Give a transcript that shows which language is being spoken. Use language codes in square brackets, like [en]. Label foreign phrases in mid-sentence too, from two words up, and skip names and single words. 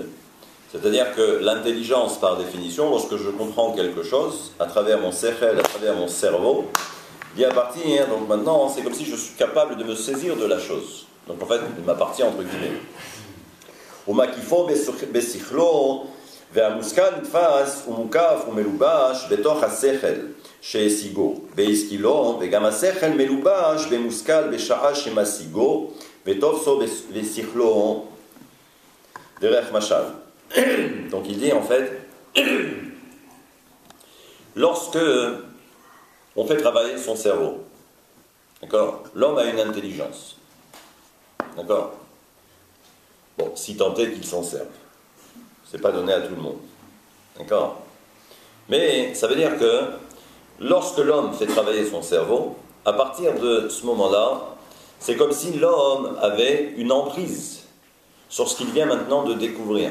[fr] C'est-à-dire que l'intelligence, par définition, lorsque je comprends quelque chose, à travers mon sechel, à travers mon cerveau, il appartient, donc maintenant, c'est comme si je suis capable de me saisir de la chose. Donc en fait, il m'appartient entre guillemets. [he] ומקיפו בשכלו, והמושכל נתפס ומוקף ומלובש בתוך השכל שהשיגו, והשכילו, וגם השכל מלובש במושכל בשעה שמשיגו, ותופסו בשכלו דרך משל. [fr] Donc il dit en fait, lorsque on fait travailler son cerveau, d'accord, l'homme a une intelligence, d'accord, bon, si tant est qu'il s'en serve, c'est pas donné à tout le monde, d'accord, mais ça veut dire que lorsque l'homme fait travailler son cerveau, à partir de ce moment-là, c'est comme si l'homme avait une emprise sur ce qu'il vient maintenant de découvrir.